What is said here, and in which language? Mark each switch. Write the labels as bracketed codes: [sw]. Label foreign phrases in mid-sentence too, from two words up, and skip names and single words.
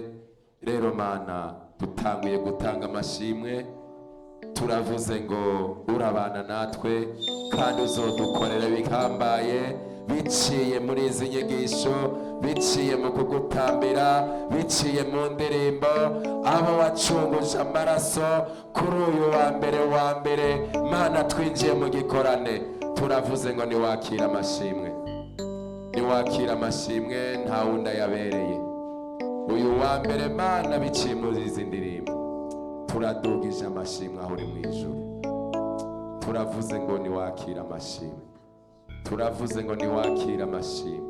[rn] Rero Mana, dutanguye gutanga amashimwe, turavuze ngo urabana natwe kandi uzodukorera bihambaye, biciye muri izi nyigisho, biciye mu kugutambira, biciye mu ndirimbo, abo wacunguje amaraso kuri uyu wa mbere. Mana, twinjiye mu gikorane, turavuze ngo niwakira amashimwe, niwakira amashimwe, nta wundi yabereye. Uyu wa mbere Mana, biciye muri izi ndirimbo, turadugije amashimwe aho uri mu ijuru. Turavuze ngo niwakira amashimwe, turavuze ngo niwakira amashimwe.